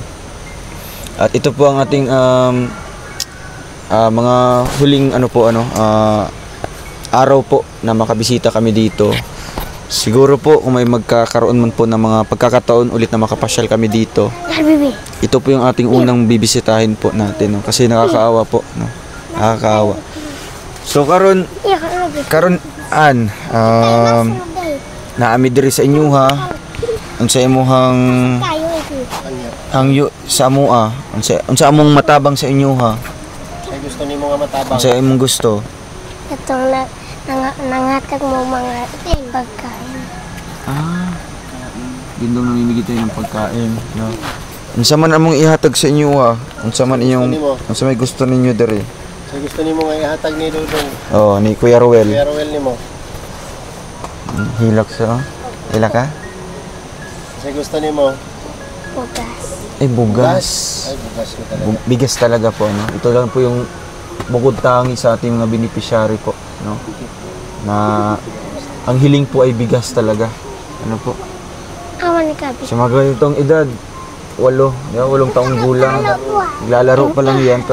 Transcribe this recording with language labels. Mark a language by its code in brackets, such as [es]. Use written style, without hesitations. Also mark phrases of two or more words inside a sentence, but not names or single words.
[tl] At ito po ang ating mga huling araw po na makabisita kami dito. siguro po kung may magkakaroon man po ng mga pagkakataon ulit na makapasyal kami dito, Bibi. ito po yung ating unang bibisitahin po natin, no? Kasi nakakaawa po, no? Nakakaawa. [ceb] So karon an naami diri sa inyo ha. Unsa imuhang sa amoa, unsa among matabang sa inyo ha? Ay gusto nimo nga matabang. Unsa imong gusto? Itong nangatag mo mga pagkain. [tl] Dindong namimigay tayo ng pagkain, no? [ceb] Unsa man among ihatag sa inyo ha? Unsa man inyong unsa may gusto ninyo diri? So gusto nimo nga ihatag ni Dudong. Oh, ni Kuya Ruel. Kuya Ruel nimo. Hilak sa. Hilak ka? So gusto nimo Bugas. Bugas. Ay bugas ko talaga. [tl] Bigas talaga po, no? Ito lang po yung bukod tangi sa ating mga beneficiary po, no? Na ang hiling po ay bigas talaga. Ano po? [ceb] Awan ni Kabi. [tl] Sa mga ganitong edad, 8 taong gulang, naglalaro pa lang yan.